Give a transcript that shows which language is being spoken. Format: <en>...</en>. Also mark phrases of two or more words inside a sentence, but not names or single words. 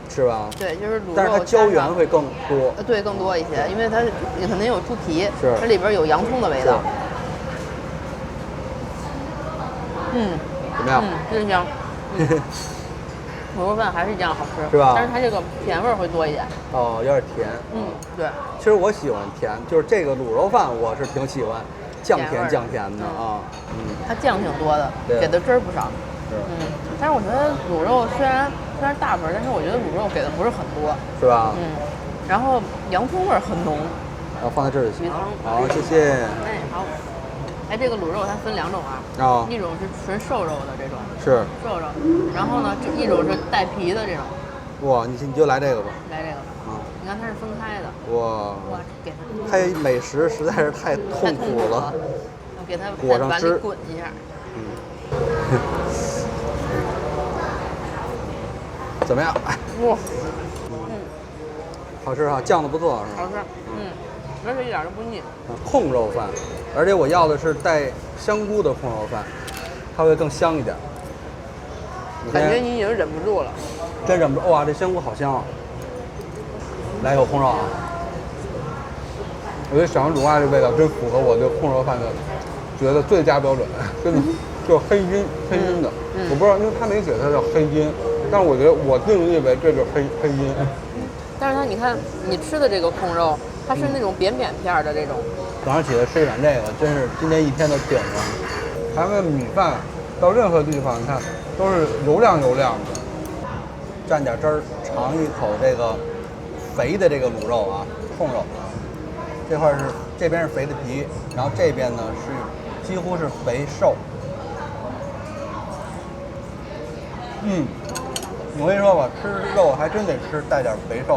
<zh>是吧？對，就是滷肉，但是它膠原會更多，對，更多一些，因為它可能有豬皮，是，它裡邊有洋蔥的味道。怎麼樣？真香。滷肉飯還是一樣好吃，是吧？但是它這個甜味會多一點。哦，有點甜。對。其實我喜歡甜，就是這個滷肉飯我是挺喜歡，醬甜的啊。它醬挺多的，給的汁兒不少。但是我覺得滷肉雖然大份，但是我覺得滷肉給的不是很多，是吧？然後洋蔥味很濃。然後放在這裡就行。好，謝謝。哎，好。哎，這個滷肉它分2種啊，一種是純瘦肉的這種，是瘦肉，然後呢，一種是帶皮的這種。哇，你就來這個吧。來這個。你看它是分開的。哇，給它。拍美食實在是太痛苦了。我給它在碗裡滾一下。怎麼樣？哇。好吃哈，醬的不錯是吧？好吃。而且一點都不膩。控肉飯，而且我要的是帶香菇的控肉飯，它會更香一點。感覺你已經忍不住了。真忍不住！哇，這香菇好香啊！來一口控肉啊！我覺得小王煮瓜這味道真符合我對控肉飯的覺得最佳標準，真的就是黑金的。我不知道，因為他沒寫它叫黑金，但是我覺得我定義為這就是黑金。但是它，你看你吃的這個控肉，它是那種扁片的這種。早上起來吃一碗這個，真是今天一天都頂上。咱們米飯到任何地方，你看都是油亮的，蘸點汁兒，嘗一口這個肥的這個滷肉啊，控肉。這塊是這邊是肥的皮，然後這邊呢是幾乎是肥瘦。我跟你說吧，吃肉還真得吃帶點肥瘦。</zh>